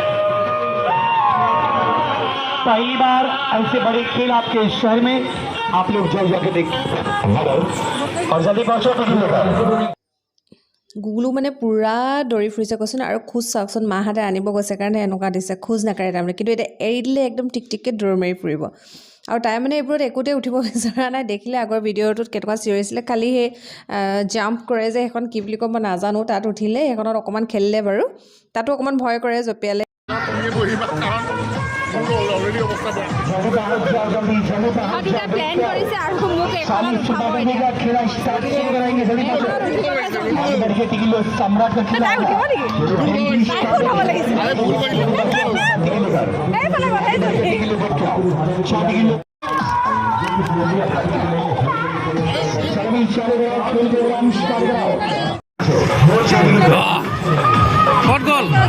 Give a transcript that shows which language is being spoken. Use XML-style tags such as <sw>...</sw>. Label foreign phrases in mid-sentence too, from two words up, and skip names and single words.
<hi>पहली बार ऐसे बड़े खेल आपके शहर में आप लोग जाके देख हेलो और जल्दी पहुंचो टिकट लेकर</hi> <as>গুগলো মানে পুৰা দৌৰি ফুৰিছে কৈছোন আৰু খোজ চাওকচোন মাহাতে আনিব গৈছে কাৰণে এনেকুৱা দিছে খোজ নাকাৰে তাৰমানে কিন্তু এতিয়া এৰি দিলে একদম টিক টিককৈ দৌৰ মাৰি ফুৰিব আৰু তাই মানে এইবোৰত একোতে উঠিব বিচৰা নাই দেখিলে আগৰ ভিডিঅ'টোত কেনেকুৱা চিঞৰিছিলে খালি সেই জাম্প কৰে যে সেইখন কি বুলি কয় মই নাজানো তাত উঠিলে সেইখনত অকণমান খেলিলে বাৰু তাতো অকণমান ভয় কৰে জঁপিয়ালে প্লেন কৰিছে আৰু মোক এখন উঠাব এতিয়া</as> <hi>खेला स्टार्ट कराएंगे जल्दी बढ़िया टिकट लो सम्राट का खेला</hi> <as>উঠিব নেকি উঠাব লাগিছে এইফালে বহাই যদি</as> <hi>खेल प्रोग्राम स्टार्ट कराओ</hi> <en>Short goal.</en>